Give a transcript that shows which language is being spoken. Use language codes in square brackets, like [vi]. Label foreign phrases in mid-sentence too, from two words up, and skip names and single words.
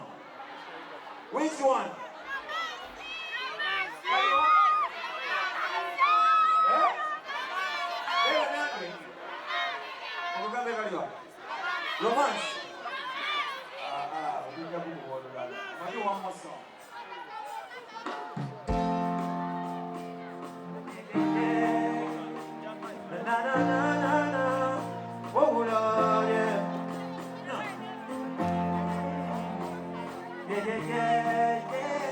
[en] Which one? Romance. I'm going to do one more song. Na na na na na. Oh Lord, yeah. Yeah, yeah, yeah, yeah.